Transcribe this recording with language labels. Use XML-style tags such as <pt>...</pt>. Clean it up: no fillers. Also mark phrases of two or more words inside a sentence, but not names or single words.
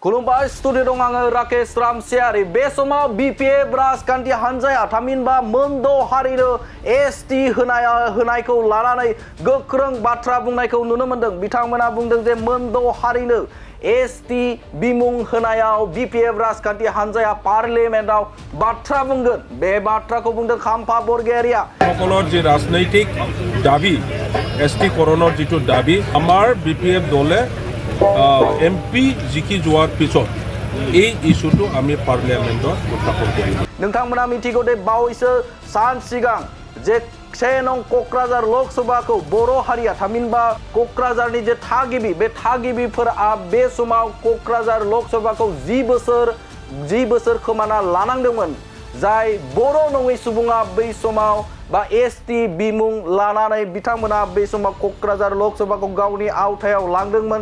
<brx>खुलुमबाय स्टुडिअ दं आङो राकेश रामसियारि बे समाव बिपिएफ राजखान्थि हान्जाया थामहिनबा मोनद' हारिनो एसटि होनायखौ लानानै गोख्रों बाथ्रा बुंनायखौ नुनो मोन्दों। बिथांमोना बुंदों जे मोनद' हारिनो एसटि बिमुं होनायाव बिपिएफ राजखान्थि हान्जाया पार्लियामेन्टआव बाथ्रा बुंगोन। बे बाथ्राखौ बुंदों खाम्फा बरगयारिया।</brx> <as>সকলৰ যে ৰাজনৈতিক দাবী এসটি কৰণৰ যিটো দাবী আমাৰ বিপিএফ দলে এমপি জিকি যোৱাৰ পিছত এই ইস্যুটো আমি পাৰ্লিয়ামেণ্টত উত্থাপন কৰিম।</as> <brx>नोंथांमोना मिथिगौ दे बावैसो सान सिगां जे 6 नं क'क्राझार लोकसभाखौ बर' हारिया थामहिनबा क'क्राझारनि जे थागिबि बे थागिबिफोरा बे समाव क'क्राझार लोकसभाखौ 10 बोसोर खोमाना लानांदोंमोन। जाय बर' नङै सुबुङा बै समाव बा एसटि बिमुं लानानै बिथांमोना बै समाव क'क्राझार लोकसभाखौ गावनि आवथायाव लांदोंमोन।</brx>